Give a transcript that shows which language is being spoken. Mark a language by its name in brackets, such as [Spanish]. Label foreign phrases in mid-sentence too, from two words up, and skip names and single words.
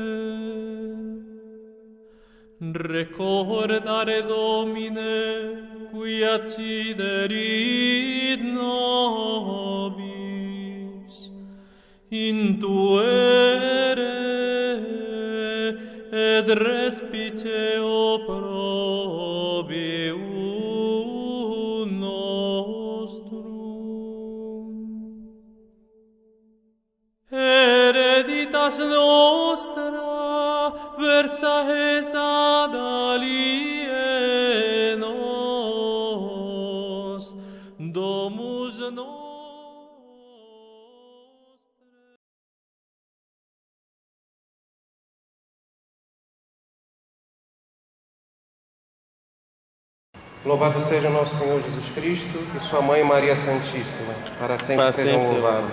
[Latin] Recordare Domine qui acciderit nobis intuere et respice opprobium nostrum. Hereditas nostra versa es ad alienos, domus nostra. [Portuguese] Louvado seja nosso Senhor Jesus Cristo e sua Mãe Maria Santíssima, para sempre sejam louvados.